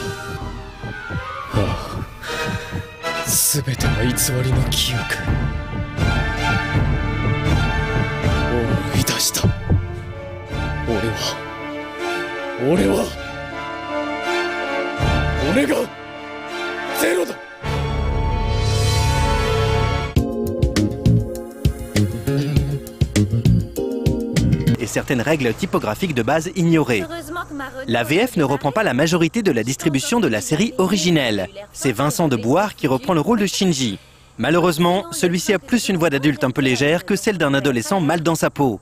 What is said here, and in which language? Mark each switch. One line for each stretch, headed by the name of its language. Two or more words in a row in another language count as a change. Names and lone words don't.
Japanese: ああ、全ては偽りの記憶。思い出した。俺がゼロだ。
French: Et certaines règles typographiques de base ignorées. La VF ne reprend pas la majorité de la distribution de la série originelle. C'est Vincent de Bouard qui reprend le rôle de Shinji. Malheureusement, celui-ci a plus une voix d'adulte un peu légère que celle d'un adolescent mal dans sa peau.